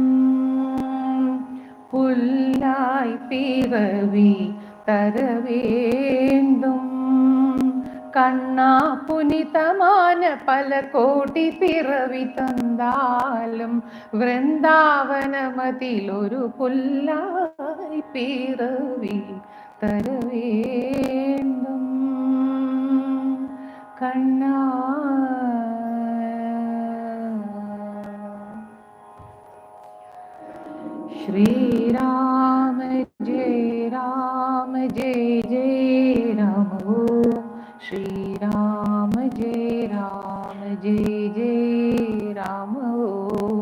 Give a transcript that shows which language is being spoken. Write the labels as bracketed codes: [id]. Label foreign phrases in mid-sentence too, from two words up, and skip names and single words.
[ta] புல்லாய் பிறவி தர வேண்டும் கண்ணா புனிதமான பல கோடி பிறவி தந்தாலும் விருந்தாவனமதில் ஒரு புல்லாய் பிறவி தர வேண்டும் [sa] கண்ணா श्री राम जय राम ओम श्री राम जय राम ओम